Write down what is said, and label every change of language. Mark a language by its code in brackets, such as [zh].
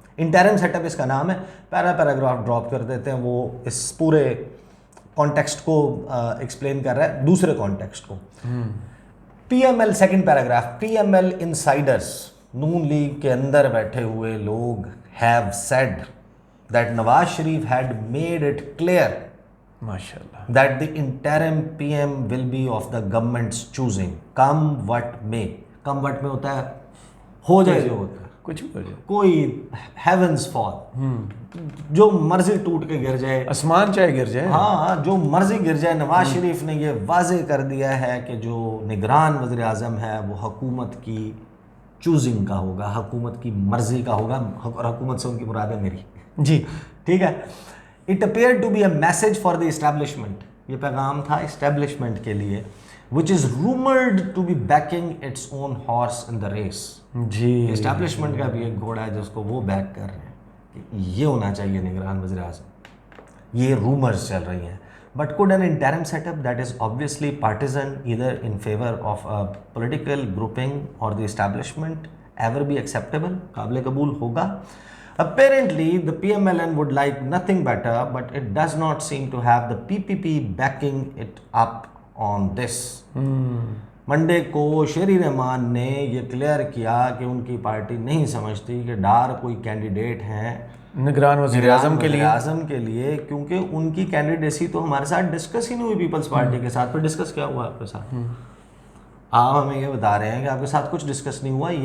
[ur] Interim set up اس کا نام ہے. پیراگراف ڈراپ کر دیتے ہیں، وہ اس پورے کانٹیکسٹ کو ایکسپلین کر رہا ہے، دوسرے کانٹیکسٹ کو. PML سیکنڈ پیراگراف، PML انسائڈرز، نون لیگ کے اندر بیٹھے ہوئے لوگ [en] have said that Nawaz Sharif had made it clear [ur] MashaAllah [en] that the interim PM will be of the government's choosing, come what may. come what may [ur] ہوتا ہے ہو جائے جو ہوتا ہے، کچھ بھی ہو جائے، کوئی [en] heavens fall، [ur] جو مرضی ٹوٹ کے گر جائے، آسمان چاہے گر جائے، ہاں جو مرضی گر جائے. نواز شریف نے یہ واضح کر دیا ہے کہ جو نگران وزیر اعظم ہے وہ حکومت کی چوزنگ کا ہوگا، حکومت کی مرضی کا ہوگا، اور حکومت سے ان کی مراد ہے میری. جی [en] ٹھیک ہے. It appeared to be a message for the establishment, [ur] یہ پیغام تھا اسٹیبلشمنٹ کے لیے، [en] Which is rumoured to be backing its own horse in the race. [ur] جی establishment کا بھی ایک گھوڑا ہے جس کو وہ بیک کر رہے ہیں کہ یہ ہونا چاہیے نگران وزیر اعظم. یہ رومرز چل رہی ہیں. [en] But could an interim setup that is obviously partisan, either in favor of a political grouping or the establishment, ever be acceptable? [ur] قابل قبول ہوگا. [en] Apparently, the PMLN would like nothing better, but it does not seem to have the PPP backing it up on this. [ur] Monday کو شیری رحمان نے یہ clear کیا کہ ان کی party نہیں سمجھتی کہ ڈار کوئی کینڈیڈیٹ ہیں نگران وزیر اعظم کے لیے، کیونکہ ان کی کینڈیڈیسی تو ہمارے ساتھ ڈسکس ہی نہیں ہوئی پیپلز پارٹی کے ساتھ. پھر ڈسکس کیا ہوا آپ کے ساتھ؟ آپ ہمیں یہ بتا رہے ہیں کہ آپ کے ساتھ کچھ ڈسکس نہیں ہوا.